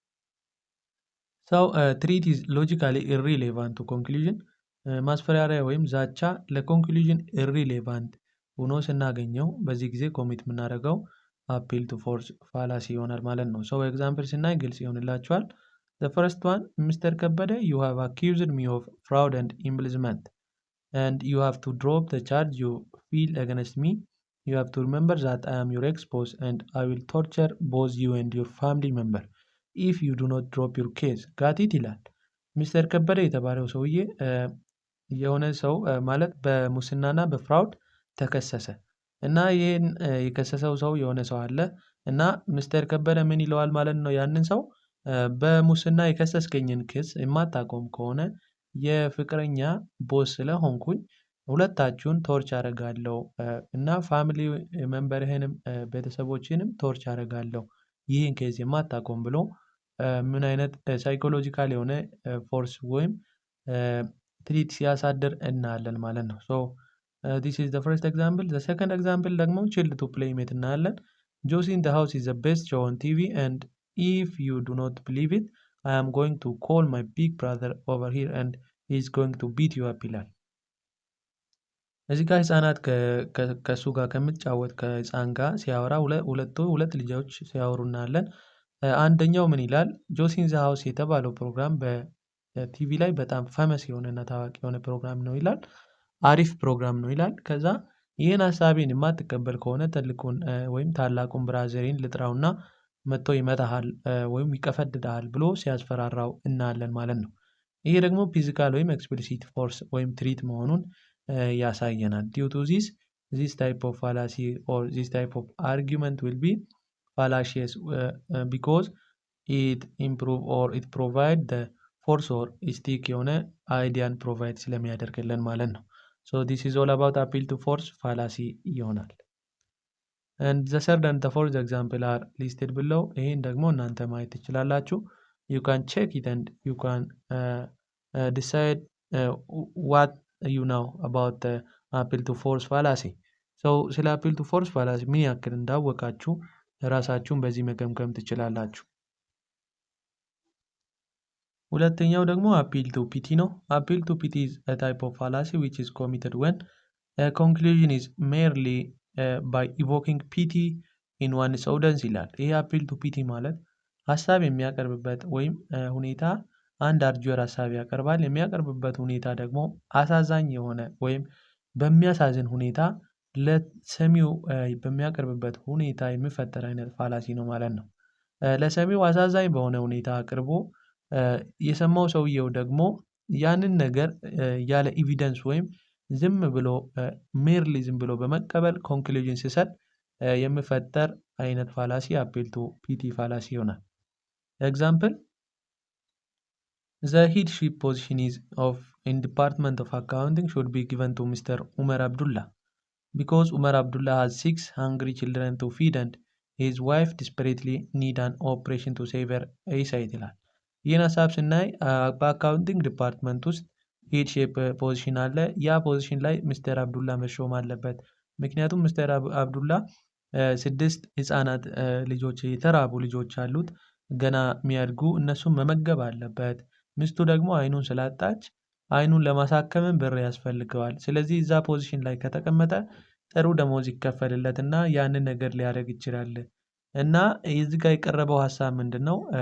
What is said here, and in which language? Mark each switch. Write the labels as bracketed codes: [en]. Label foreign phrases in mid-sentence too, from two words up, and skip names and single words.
[en] threat is logically irrelevant to conclusion። [am] ማስፈራሪያ ወይም ዛቻ ለኮንክሉዥን ኢሪሌቫንት ሆኖ ስናገኘው በዚህ ጊዜ ኮሚት የምናደርገው [en] appeal to force fallacy [am] ይሆናል ማለት ነው። ኤግዛምፕል ስናይ ግልጽ ይሆንላችኋል። [en] The first one, Mr. Kabade, you have accused me of fraud and embezzlement, and you have to drop the charge you feel against me. You have to remember that I am your ex-boss and I will torture both you and your family member if you do not drop your case. Got it [am] ይላል። ሚስተር ከበደ የተባለው ሰውዬ የሆነ ሰው ማለት በሙስናና በፍራውድ ተከሰሰ እና ይህን የከሰሰው ሰው የሆነ ሰው አለ እና ሚስተር ከበደ ምን ይለዋል ማለት ነው ያንን ሰው በሙስና የከሰስከኝን ክስ የማታቆም ከሆነ የፍቅረኛ ቦስ ስለሆንኩኝ ሁለታችሁን ቶርች አደርጋለሁ እና ፋሚሊ ሜምበርህንም ቤተሰቦችንም ቶርች አደርጋለሁ ይህን ኬዝ የማታቆም ብሎ ምን አይነት ሳይኮሎጂካል የሆነ ፎርስ ወይም ትሪት ሲያሳድር እናያለን ማለት ነው። [en] this is the first example. The second example ደግሞ child to play mate እናያለን። Josie in the house is the best show on TV and if you do not believe it, I am going to call my big brother over here and he is going to beat you up ይላል። [am] እዚህ ጋር ህፃናት ከሱ ጋር ከምትጫወት ከህፃን ጋር ሲያወራ ሁለት ልጆች ሲያወሩ እናያለን። አንደኛው ምን ይላል? ጆሲ ኢን ዘ ሃውስ የተባለው ፕሮግራም በቲቪ ላይ በጣም ፌመስ የሆነና ታዋቂ የሆነ ፕሮግራም ነው ይላል። አሪፍ ፕሮግራም ነው ይላል። ከዛ ይህን ሀሳቤን የማትቀበል ከሆነ ትልቁን ወይም ታላቁን ብራዘሬን ልጥራውና መጥቶ ይመታሃል ወይም ይቀፈድዳል ብሎ ሲያስፈራራው እናያለን ማለት ነው። ይሄ ደግሞ ፊዚካል ወይም ኤክስፕሊሲት ፎርስ ወይም ትሪት መሆኑን ያሳየናል። [en] due to this type of fallacy or this type of argument will be fallacious because it improve or it provide the force or stick [am] የሆነ አይዲያን ፕሮቫይድ ስለሚያደርግልን ማለት ነው። [en] this is all about appeal to force fallacy ይሆናል። and the third and the fourth example are listed below። [am] ይሄን ደግሞ እናንተ ማየት ትችላላችሁ። [en] you can check it and you can decide what you know about the appeal to force fallacy። [am] ስለ appeal to force fallacy ምን ያክል እንዳወቃችሁ ራሳችሁን በዚህ መገምገም ትችላላችሁ። ሁለተኛው ደግሞ [en] appeal to pity ነው። appeal to pity is a type of fallacy which is committed when a conclusion is merely by evoking pity in one's audience [am] ይላል። ይሄ [en] appeal to pity [am] ማለት ሀሳብ የሚያቀርብበት ወይም ሁኔታ አንድ አርጁየር ሀሳብ ያቀርባል። የሚያቀርብበት ሁኔታ ደግሞ አሳዛኝ የሆነ ወይም በሚያሳዝን ሁኔታ ለሰሚው በሚያቀርብበት ሁኔታ የሚፈጠር አይነት ፋላሲ ነው ማለት ነው። ለሰሚው አሳዛኝ በሆነ ሁኔታ አቅርቦ የሰማው ሰውየው ደግሞ ያንን ነገር ያለ ኤቪደንስ ወይም ዝም ብሎ ሜርሊ ዝም ብሎ በመቀበል ኮንክሉዥን ሲሰጥ የሚፈጠር አይነት ፋላሲ [en] appeal to pity fallacy [am] ይሆናል። ኤግዛምፕል [en] The headship position is of in Department of Accounting should be given to Mr. Umar Abdullah because Umar Abdullah has 6 hungry children to feed and his wife desperately need an operation to save her eyesight [am] ይላል። ይህን ሀሳብ ስናይ በአካውንቲንግ ዲፓርትመንት ውስጥ [en] headship position [am] አለ። ያ ፖዚሽን ላይ ሚስተር አብዱላ መሾም አለበት። ምክንያቱም ሚስተር አብዱላ 6 ህፃናት ልጆች የተራቡ ልጆች አሉት ገና የሚያድጉ እነሱን መመገብ አለበት። ሚስቱ ደግሞ አይኑን ስላጣች አይኑን ለማሳከምም ብር ያስፈልገዋል። ስለዚህ እዛ ፖዚሽን ላይ ከተቀመጠ ጥሩ ደሞዝ ይከፈልለትና ያንን ነገር ሊያደርግ ይችላል። እና እዚህ ጋር የቀረበው ሀሳብ ምንድነው?